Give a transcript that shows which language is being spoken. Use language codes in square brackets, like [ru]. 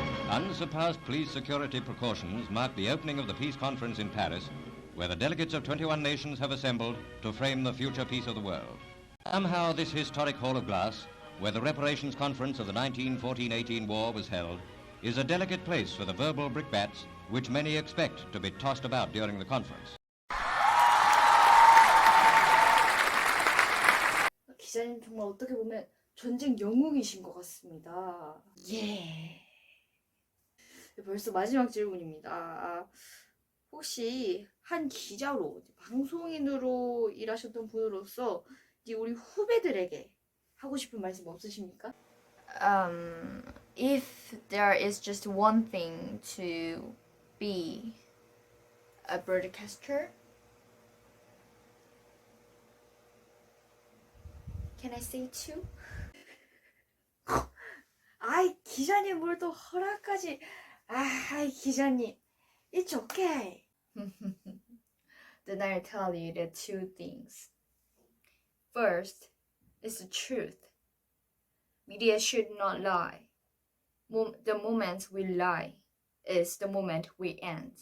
[en] Unsurpassed police security precautions mark the opening of the peace conference in Paris, where the delegates of 21 nations have assembled to frame the future peace of the world. Somehow this historic hall of glass, where the reparations conference of the 1914-18 war was held, is a delicate place for the verbal brickbats which many expect to be tossed about during the conference. [ko] 기자님 정말 어떻게 보면 전쟁 영웅이신 것 같습니다. 예. 벌써 마지막 질문입니다. 혹시 한 기자로, 방송인으로 일하셨던 분으로서 이제 우리 후배들에게 하고 싶은 말씀 없으십니까? [en] If there is just one thing to be a broadcaster, can I say two? [ko] 아이 기자님 뭘 또 허락까지. 아이 기자님, [en] it's okay. Then I'll tell you the two things. First is the truth. Media should not lie. The moment we lie is the moment we end.